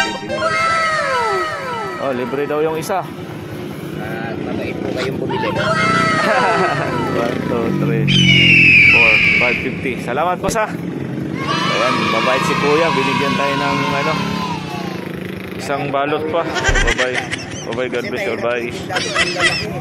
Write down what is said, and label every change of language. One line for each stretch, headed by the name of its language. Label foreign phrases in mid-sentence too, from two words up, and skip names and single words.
Filipino: Oh, libre daw yung isa. At mabait po kayong bumili. 1, 2, 3, 4, 5, 50. Salamat po sa. Ayan, mabait si kuya. Binigyan tayo ng ano, isang balot pa.
English: Bye-bye. Bye-bye. God bless you. Bye.